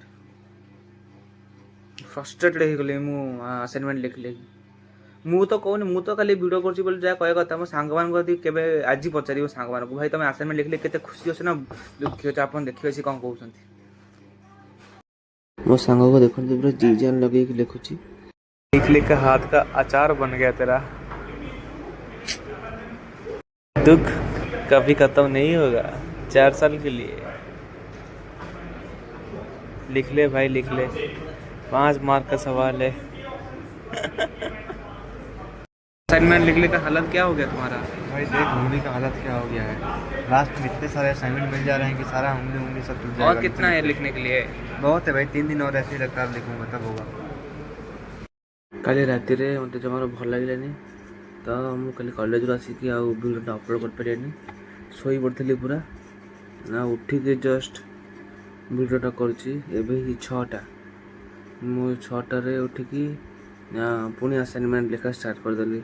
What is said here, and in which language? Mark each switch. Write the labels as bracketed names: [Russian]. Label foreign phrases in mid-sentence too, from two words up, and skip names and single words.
[Odia] ଫ୍ରଷ୍ଟ୍ରେଟେଡ୍ ହେଇଗଲି ମୁଁ ଆସାଇନମେଣ୍ଟ ଲେଖିଲେ। ମୁଁ ତ କହୁନି, ମୁଁ ତ ଖାଲି ଭିଡ଼ିଓ କରୁଛି ବୋଲି ଯାହା କହିବା କଥା। ମୋ ସାଙ୍ଗମାନଙ୍କୁ ଯଦି କେବେ ଆଜି ପଚାରିବ ସାଙ୍ଗମାନଙ୍କୁ, ଭାଇ ତମେ ଆସାଇନମେଣ୍ଟ ଲେଖିଲେ କେତେ ଖୁସି ଅଛ ନା ଦୁଃଖୀ ଅଛ, ଆପଣ ଦେଖିବେ ସେ କ'ଣ କହୁଛନ୍ତି। ମୋ ସାଙ୍ଗକୁ ଦେଖନ୍ତୁ ପୁରା [Hindi] जी जान [Odia] ଲଗେଇକି ଲେଖୁଛି। [Hindi] लिख लिख का हाथ का अचार बन गया तेरा, दुख कभी खत्म नहीं होगा 4 साल के लिए। लिख ले भाई लिख ले, 5 मार्क का सवाल है। असाइनमेंट लिखने का हालत क्या हो गया तुम्हारा? भाई देख उंगली का हालत क्या हो गया है। लास्ट में इतने सारे असाइनमेंट मिल जा रहे हैं कि सारा उंगली सब टूट जाएगा। और कितना है लिखने के लिए? बहुत है भाई, 3 दिन और ऐसे ही लगातार लिखूंगा तब होगा। [Odia] କାଲି ରାତିରେ ମୋତେ ଜମାରୁ ଭଲ ଲାଗିଲାନି, ତ ମୁଁ କାଲି କଲେଜରୁ ଆସିକି ଆଉ ଭିଡ଼ିଓଟା ଅପଲୋଡ଼ କରିପାରିଲିନି। ଶୋଇପଡ଼ିଥିଲି ପୁରା, ନା ଉଠିକି ଜଷ୍ଟ ଭିଡ଼ିଓଟା କରୁଛି। ଏବେ ହିଁ 6ଟା, ମୁଁ 6ଟାରେ ଉଠିକି ପୁଣି ଆସାଇନମେଣ୍ଟ ଲେଖା ଷ୍ଟାର୍ଟ କରିଦେଲି।